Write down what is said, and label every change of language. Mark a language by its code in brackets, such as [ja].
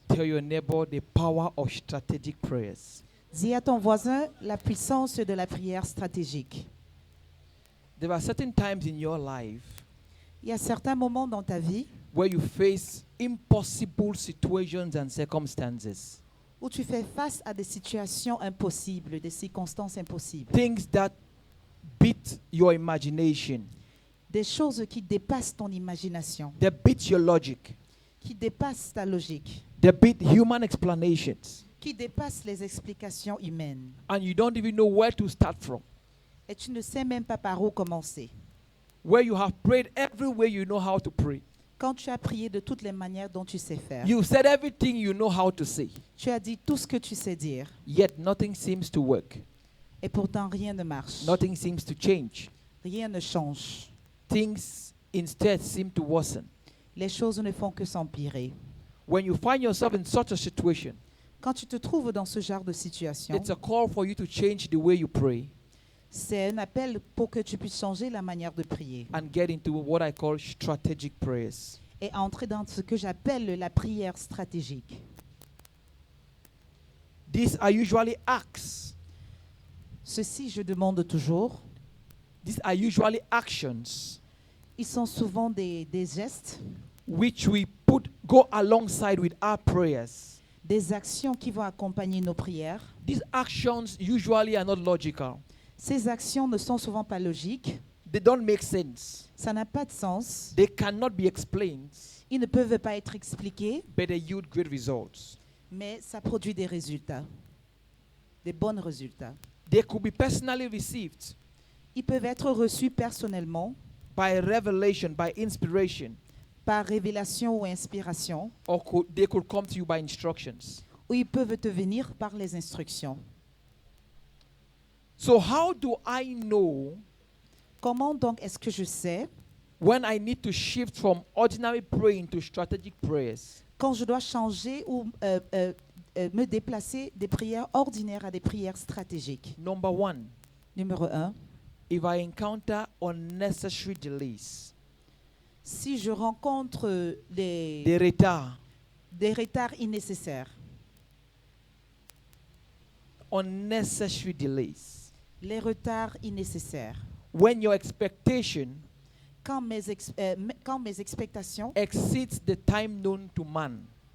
[en] Tell your neighbor the power of strategic prayers. [fr] Dis à ton voisin la puissance de la prière stratégique. [en] There are certain times in your life [fr] Il y a certains moments dans ta vie [en] where you face impossible situations and circumstances. [fr] où tu fais face à des situations impossibles, des circonstances impossibles, [en] Things that beat your imagination, [fr] des choses qui dépassent ton imagination, [en] they beat your logic, [fr] qui dépassent ta logique, [en] they beat human explanations, [fr] qui dépassent les explications humaines. [en] and you don't even know where to start from. [fr] Et tu ne sais même pas par où commencer. [en] Where you have prayed every way you know how to pray. [fr] Quand tu as prié de toutes les manières dont tu sais faire, [en] You said everything you know how to say, [fr] tu as dit tout ce que tu sais dire, [en] yet nothing seems to work. [fr] et pourtant rien ne marche. [en] Nothing seems to change. [fr] Rien ne change. [en] Things instead seem to worsen. [fr] Les choses ne font que s'empirer. [en] When you find yourself in such a situation, [fr] Quand tu te trouves dans ce genre de situation, [en] it's a call for you to change the way you pray [fr] c'est un appel pour que tu puisses changer la manière de prier [en] and get into what I call strategic prayers. [fr] et entrer dans ce que j'appelle la prière stratégique. [en] These are usually acts. [fr] Ceci, je demande toujours, [en] These are usually actions [fr] ils sont souvent des gestes, [en] which we go alongside with our prayers. [fr] des actions qui vont accompagner nos prières. [en] These actions usually are not logical. [fr] Ces actions ne sont souvent pas logiques, [en] They don't make sense. [fr] ça n'a pas de sens, [en] They cannot be explained, [fr] ils ne peuvent pas être expliqués, [en] but they yield great results. [fr] mais ça produit des résultats, des bons résultats. [en] They could be personally received [fr] Ils peuvent être reçus personnellement, [en] by revelation, by inspiration, [fr] par révélation ou inspiration, [en] or they could come to you by instructions. [fr] ou ils peuvent te venir par les instructions. [en] So how do I know [fr] Comment donc est-ce que je sais [en] when I need to shift from ordinary praying to strategic prayers? [fr] quand je dois changer ou me déplacer des prières ordinaires à des prières stratégiques? [en] Number one, [fr] Numéro 1, [en] if I encounter unnecessary delays, [fr] si je rencontre des des retards, retards innécessaires, [en] unnecessary delays, [fr] les retards innécessaires, [en] when your expectation [fr] quand mes expectations, [en] exceeds the time known to man,